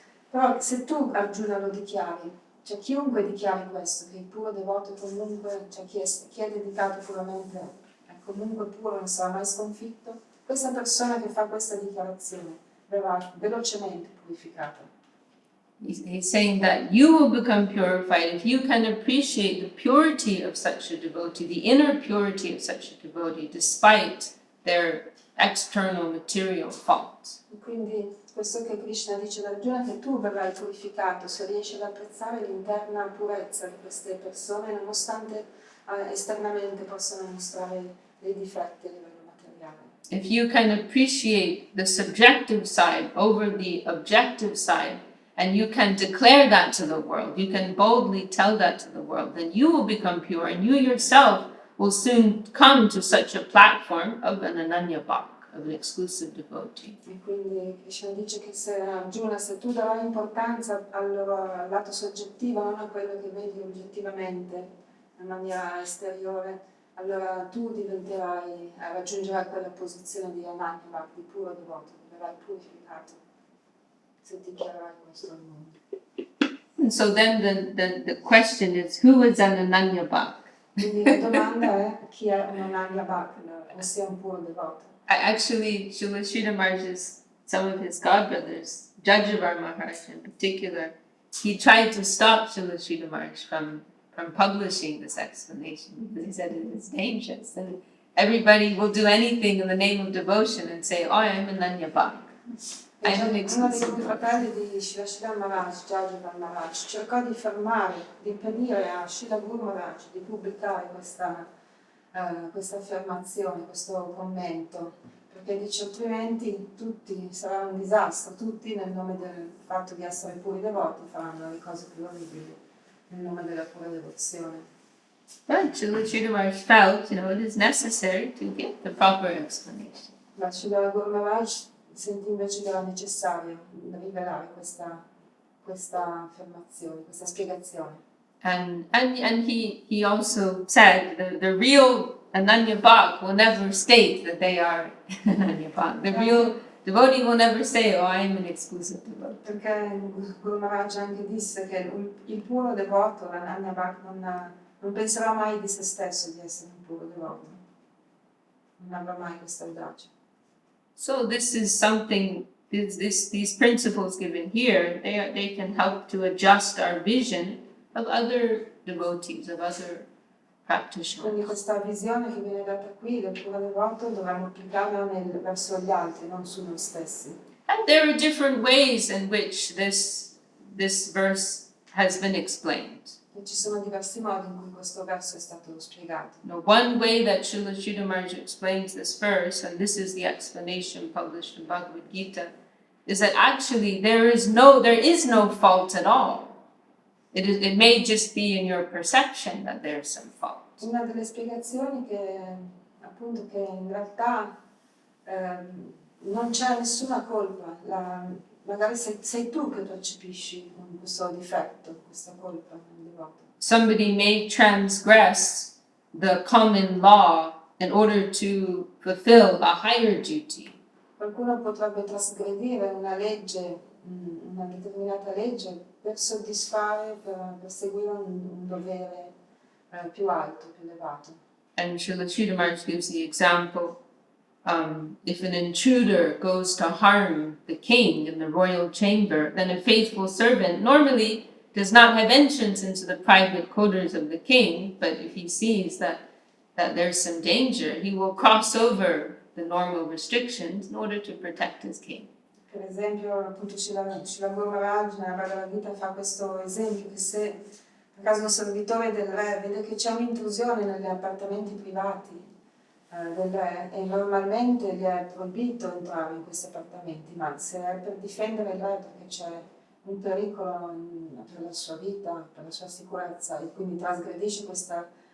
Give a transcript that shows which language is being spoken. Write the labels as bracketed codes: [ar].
[it] però se tu Arjuna lo dichiari, cioè chiunque dichiari questo, che il puro devoto comunque, cioè chi è dedicato puramente, è comunque puro, non sarà mai sconfitto, questa persona che fa questa dichiarazione verrà velocemente purificata. [en] He's saying that you will become purified if you can appreciate the purity of such a devotee, the inner purity of such a devotee, despite their external material faults. [it] Quindi questo che Krishna dice ad Arjuna, che tu verrai purificato se riesci ad apprezzare l'interna purezza di queste persone, nonostante esternamente possano mostrare dei difetti a livello materiale. [en] If you can appreciate the subjective side over the objective side, and you can declare that to the world, you can boldly tell that to the world, then you will become pure, and you yourself will soon come to such a platform of an Ananya Bhak, of an exclusive devotee. [it] E quindi Krishna dice che se Arjuna, se tu darai importanza al lato soggettivo, non a quello che vedi oggettivamente in maniera esteriore, allora tu raggiungerai quella posizione di Ananya Bhak, di puro devoto, verrai purificato se dichiarerai questo al mondo. [en] And so then the question is, who is an Ananya Bhak? [it] Quindi la domanda è chi è un Ananya Bhak, ossia un puro devoto. [en] Actually, Srila Sridhar Maharaj's, some of his godbrothers, Jajavar Maharaj in particular, he tried to stop Srila Sridhar Maharaj from publishing this explanation because he said it is dangerous and everybody will do anything in the name of devotion and say, oh, I'm an Ananya Bhak. [it] Uno dei fratelli di Srila Maharaj, Jajavar Maharaj, cercò di fermare, di impedire a Srila Guru Maharaj di pubblicare questa affermazione, questo commento, perché dice altrimenti tutti sarà un disastro, tutti nel nome del fatto di essere puri devoti faranno le cose più orribili nel nome della pura devozione. [en] But Srila Sridhar Maharaj felt, it is necessary to give the proper explanation. [it] Ma Srila Guru Maharaj sentì invece che era necessario rivelare questa affermazione, questa spiegazione. [en] And he also said the real Ananya Bhak will never state that they are Ananya Bhak. The real devotee will never say, oh, I am an exclusive devotee. [it] Perché Guru Maharaj anche disse che il puro devoto, l'Ananya Bhak, non penserà mai di se stesso di essere un puro devoto. Non avrà mai questa audacia. [en] So this is something, these principles given here, they can help to adjust our vision of other devotees, of other practitioners. [it] Quindi questa visione che viene data qui del puro devoto dovremmo applicarla verso gli altri, non su noi stessi. [en] And there are different ways in which this verse has been explained. [it] E ci sono diversi modi in cui questo verso è stato spiegato. [en] One way that Srila Sridhar Maharaj explains this verse, and this is the explanation published in Bhagavad Gita, is that actually there is no fault at all. It may just be in your perception that there's some fault. [it] Una delle spiegazioni che appunto che in realtà non c'è nessuna colpa, magari sei tu che percepisci questo difetto, questa colpa nel devoto. [en] Somebody may transgress the common law in order to fulfill a higher duty. [it] Qualcuno potrebbe trasgredire una legge, una determinata legge per soddisfare, per seguire un dovere più alto, più elevato. [en] And Srila Sridhar Maharaj gives the example, if an intruder goes to harm the king in the royal chamber, then a faithful servant normally does not have entrance into the private quarters of the king, but if he sees that there's some danger, he will cross over the normal restrictions in order to protect his king. [it] Per esempio, appunto, Srila Guru Maharaj nella Bhagavad Gita fa questo esempio, che se per caso un servitore del re vede che c'è un'intrusione negli appartamenti privati del re e normalmente gli è proibito entrare in questi appartamenti, ma se è per difendere il re perché c'è un pericolo per la sua vita, per la sua sicurezza e quindi trasgredisce questa